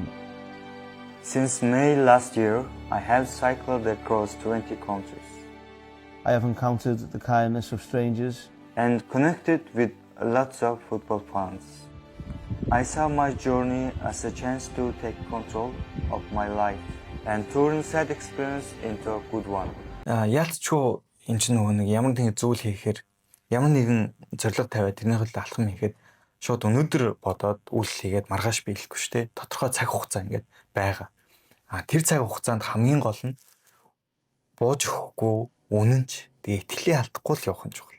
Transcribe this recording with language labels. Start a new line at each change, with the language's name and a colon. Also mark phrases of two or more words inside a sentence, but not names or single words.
English: Since May last year, I have cycled across 20 countries I have encountered the kindness of strangers and connected with lots of football fans. I saw my journey as a chance to take control of my life and turn sad experience into a good one.
Mongolian: Яалтчгүй энэ ч нөгөө нэг ямар нэгэн зүйл хийхээр ямар нэгэн зорилго тавиад тэрнийхээ төлөө алхам хийхэд шууд өнөөдөр бодоод үйл хийгээд маргааш биелэхгүй шүү дээ. Тодорхой цаг хугацаа ингээд байгаа. Тэр цаг хугацаанд хамгийн гол нь бууж өгөхгүй, үнэнч тэгээ итгэлээ алдахгүй л явах нь чухал.